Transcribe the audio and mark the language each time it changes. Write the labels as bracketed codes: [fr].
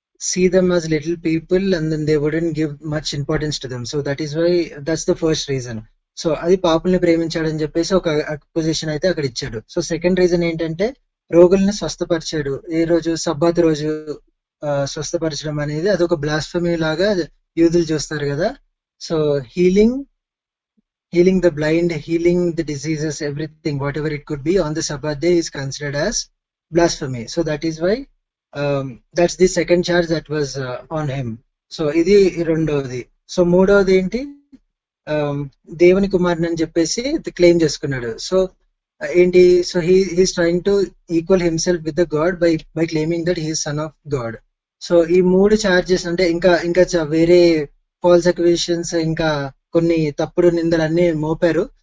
[en] see them as little people and then they wouldn't give much importance to them. So that is why that's the first reason. [te] So అది పాపుల్ని ప్రేమించాడని చెప్పేసి ఒక acquisition అయితే అక్కడ ఇచ్చాడు. So second reason ఏంటంటే రోగుల్ని స్వస్థపరిచాడు. ఏ రోజు Sabbath రోజు స్వస్థపరచడం అనేది అదొక బ్లాస్ఫమీ లాగా యూదులు చూస్తారు కదా. [en] So healing the blind, healing the diseases, everything, whatever it could be on the Sabbath day is considered as blasphemy. So that is why that's the second charge that was on him. [te] So ఇది రెండవది. So మూడవది ఏంటి, దేవుని కుమారుని అని చెప్పేసి claim చేసుకున్నాడు. [en] So ఏంటి, so he's trying to equal himself with the God by claiming that he's son of God. [te] So ఈ మూడు చార్జెస్ అంటే ఇంకా వేరే ఫాల్స్ అక్విజిషన్స్, ఇంకా కొన్ని తప్పుడు నిందలు అన్ని మోపారు.